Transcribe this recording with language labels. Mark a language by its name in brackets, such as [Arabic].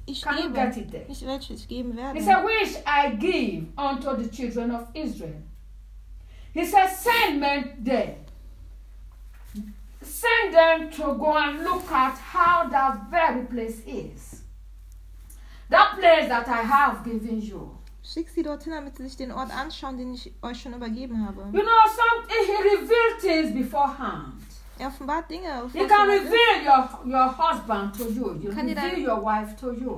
[English] he said, which I give unto the children of Israel. He said, send men there. Send them to go and look at how that very place is. That place that I have given you. [German] Schick sie dorthin, damit sie sich den Ort anschauen, den ich euch schon übergeben habe. [English] You know, he revealed things beforehand. [German] Er offenbart Dinge. [English] He can reveal your husband to you. He can reveal your wife to you.